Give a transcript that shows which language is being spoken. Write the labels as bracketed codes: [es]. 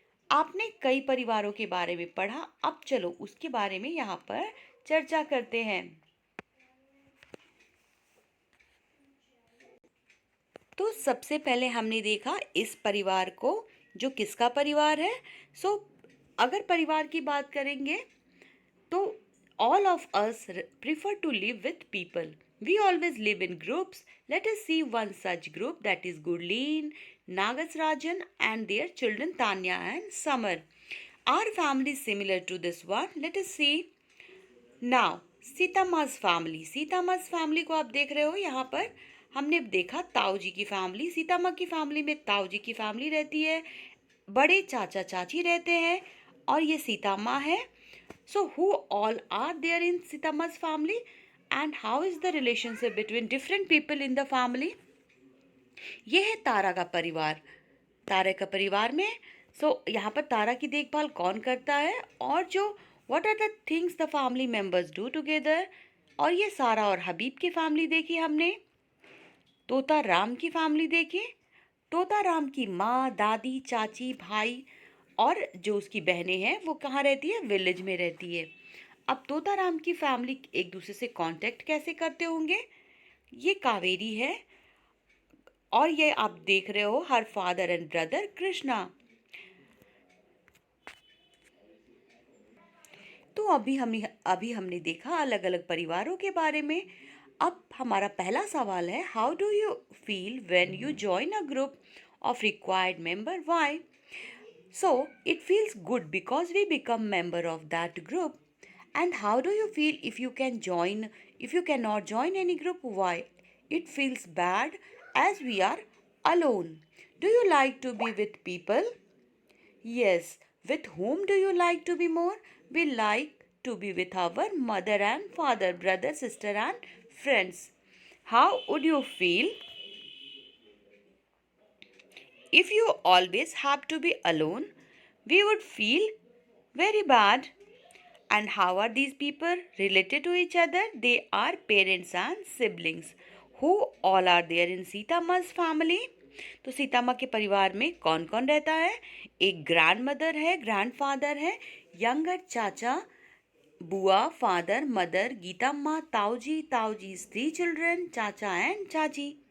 [hi] आपने कई परिवारों के बारे में पढ़ा, अब चलो उसके बारे में यहाँ पर चर्चा करते हैं। तो सबसे पहले हमने देखा इस परिवार को, जो किसका परिवार है। सो अगर परिवार की बात करेंगे तो [en] all of us prefer to live with people. We always live in groups. Let us see one such group, that is Gurleen, Nagas Rajan and their children Tanya and Summer. Our family is similar to this one. Let us see now Sitama's family. [hi] सीतामा's family को आप देख रहे हो यहाँ पर। हमने देखा ताऊ जी की फैमिली। सीतामा की फैमिली में ताऊ जी की फैमिली रहती है, बड़े चाचा चाची रहते हैं और ये सीतामा है। [en] So who all are there in Sitama's family and how is the relationship between different people in the family? [hi] ये है तारा का परिवार। तारा का परिवार में यहाँ पर तारा की देखभाल कौन करता है और जो [en] what are the things the family members do together। [hi] और ये सारा और हबीब की फैमिली देखी हमने। तोता राम की फैमिली देखी। तोता राम की माँ, दादी, चाची, भाई और जो उसकी बहनें हैं वो कहाँ रहती है, विलेज में रहती है। अब तोताराम की फैमिली एक दूसरे से कांटेक्ट कैसे करते होंगे। ये कावेरी है और ये आप देख रहे हो [en] हर father and brother [hi] Krishna. तो अभी हमने देखा अलग अलग परिवारों के बारे में। अब हमारा पहला सवाल है, [en] How do you feel when you join a group of required member? Why? So it feels good because we become member of that group. And how do you feel if you cannot join any group? Why? It feels bad as we are alone. Do you like to be with people? Yes. With whom do you like to be more? We like to be with our mother and father, brother, sister, and friends. How would you feel if you always have to be alone? We would feel very bad. And how are these people related to each other? They are parents and siblings. Who all are there in Sita Ma's family? [hi] तो सीता माँ के परिवार में कौन कौन रहता है? एक ग्रैंड मदर है, ग्रैंड फादर है, यंगर चाचा, बुआ, फादर, मदर, गीता माँ, ताऊजी's 3 children, चाचा एंड चाची.